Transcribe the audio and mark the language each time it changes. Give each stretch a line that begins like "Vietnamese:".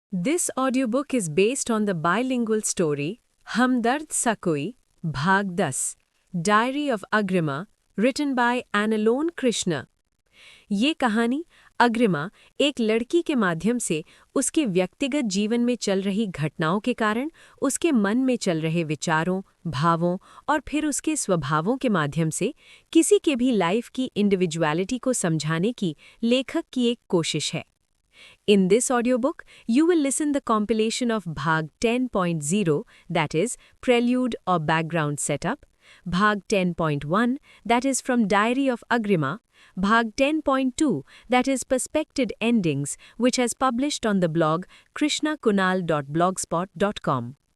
English: This audiobook is based on the bilingual story Hamdard Sakoi, Bhag 10, Diary of Agrima, written by Annalone Krishna.
Hindi: ये कहानी अग्रिमा एक लड़की के माध्यम से उसके व्यक्तिगत जीवन में चल रही घटनाओं के कारण उसके मन में चल रहे विचारों, भावों और फिर उसके स्वभावों के माध्यम से किसी के भी लाइफ की इंडिविजुअलिटी को समझाने की लेखक की एक कोशिश है।
English: In this audiobook, you will listen the compilation of Bhag 10.0, that is, Prelude or Background Setup, Bhag 10.1, that is from Diary of Agrima, Bhag 10.2, that is Perspected Endings, which has published on the blog krishnakunal.blogspot.com.